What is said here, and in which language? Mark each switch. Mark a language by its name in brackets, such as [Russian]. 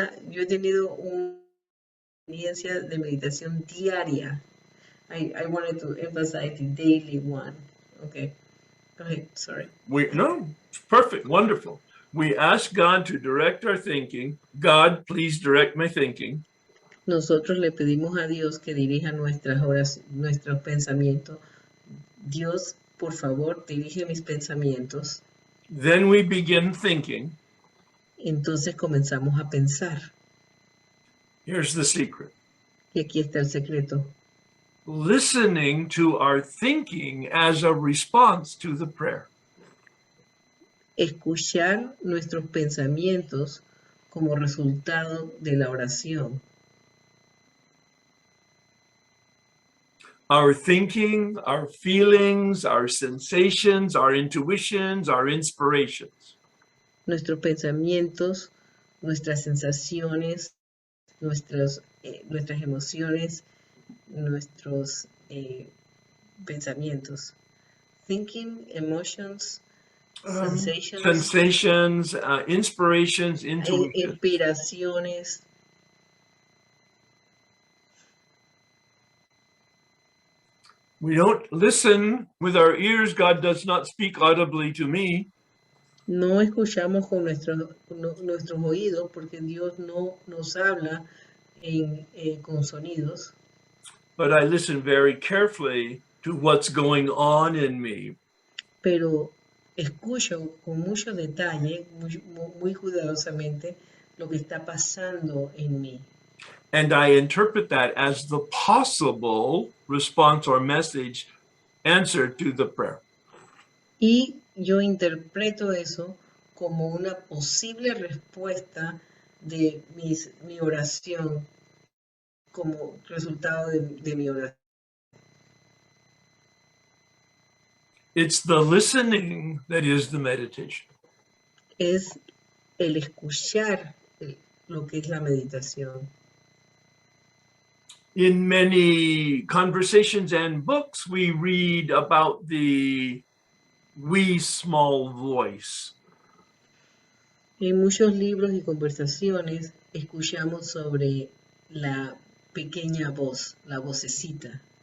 [Spanish] Yo he tenido una experiencia de meditación diaria. [English] I wanted to emphasize the daily one. Okay. Go ahead, sorry. No, it's perfect, wonderful. We ask God to direct our thinking. God, please direct my thinking. [Spanish] Nosotros le pedimos a Dios que dirija nuestros pensamientos. Dios, por favor, dirige mis pensamientos. [English] Then we begin thinking. [Spanish] Entonces comenzamos a pensar. [English] Here's the secret. [Spanish] Y aquí está el secreto. [English] Listening to our thinking as a response to the prayer. [Spanish] Escuchar nuestros pensamientos como resultado de la oración. [English] Our thinking, our feelings, our sensations, our intuitions, our inspirations. [Spanish] Nuestros pensamientos, nuestras sensaciones, nuestras emociones, nuestros pensamientos. [English] Thinking, emotions, sensations, inspirations, intuitions. [Spanish] Inspiraciones. [English] We don't listen with our ears. God does not speak audibly to me. [Spanish] No escuchamos con nuestros oídos porque Dios no nos habla con sonidos. [English] But I listen very carefully to what's going on in me. [Spanish] Pero escucho con mucho detalle, muy cuidadosamente, lo que está pasando en mí. [English] And I interpret that as the possible response or message answer to the prayer. [Spanish] Y yo interpreto eso como una posible respuesta de mi oración, como resultado de mi oración. [English] It's the listening that is the meditation. [Spanish] Es el escuchar lo que es la meditación. [English] In many conversations and books, we read about the wee small voice. [Spanish] En muchos libros y conversaciones escuchamos sobre la pequeña voz, la vocecita.